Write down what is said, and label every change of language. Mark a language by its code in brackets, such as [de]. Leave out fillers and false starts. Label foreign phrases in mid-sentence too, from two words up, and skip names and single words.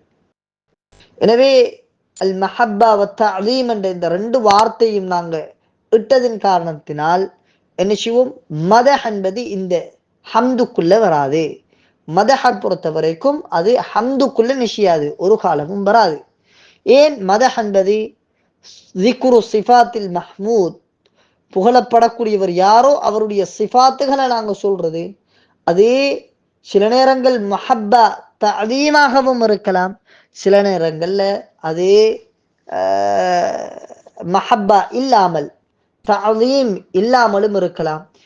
[ta] எனவே [ar] المحبة والتعظيم [ta] என்ற இந்த 2 வார்த்தையும் நாங்க இட்டதின் காரணத்தினால் என்ன செய்வோம், மதஹ் என்பது இந்த ஹம்துக்குள்ள வராது. மதஹ பொறுத்த வரைக்கும் அது ஹம்துக்குள்ள நிச்சயாது, ஒரு காலமும் வராது. ஏன்? மதஹ் என்பது [ar] ذِكْرُ صِفَاتِ الْمَحْمُودِ, [ta] புகழப்படக்கூடியவர் யாரோ அவருடைய சிஃபாத்துகளை நாங்க சொல்றது. அதே சில நேரங்கள் மஹப்பா தஅதீமாகவும் இருக்கலாம், சில நேரங்கள்ல அதே மஹப்பா இல்லாமல் தஅதீம் இல்லாமலும் இருக்கலாம்.